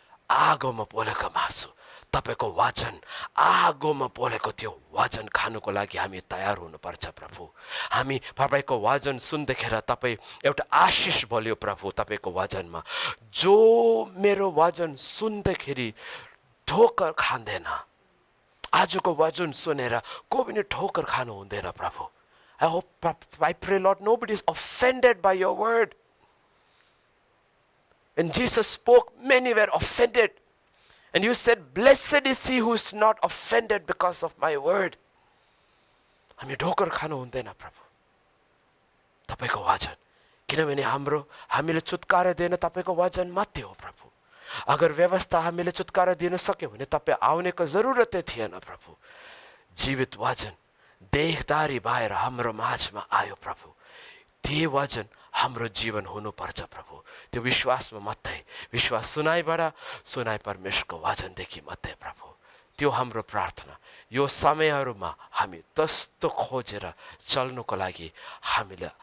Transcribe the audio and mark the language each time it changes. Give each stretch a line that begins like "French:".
Nepali: आगोमा पोलेको मासु तपाईको वचन आगोमा पोलेको त्यो वचन खानुको लागि हामी तयार हुनुपर्छ प्रभु हामी तपाईको वचन सुन्दाखेरि तपाई एउटा आशिष बोल्यो प्रभु तपाईको वचनमा जो मेरो वचन सुन्दाखेरि ठोकर खाँदैन आजको वचन सुनेर को पनि ठोकर खानु हुँदैन प्रभु
English: I hope, I pray Lord nobody is offended by your word. When Jesus spoke many were offended. And you said, blessed is he who is not offended because of my word.
Nepali: हामी ढोकर खानु हुँदैन प्रभु तपाईको वचन किनभने हामीले छुटकारा दिन तपाईको वचन मात्रै हो प्रभु अगर व्यवस्था हामीले छुटकारा दिन सक्यो भने तपाई आउनेको जरुरतै थिएन प्रभु जीवित वचन देहधारी भएर हाम्रो माझमा आयो प्रभु त्यो वचन हाम्रो जीवन हुनुपर्छ प्रभु त्यो विश्वासमा मात्रै विश्वास सुनाइ परमेश्वरको वचनदेखि मात्रै प्रभु त्यो हाम्रो प्रार्थना यो समयहरुमा हामी त्यस्तो खोजेर चल्नुको लागि हामीले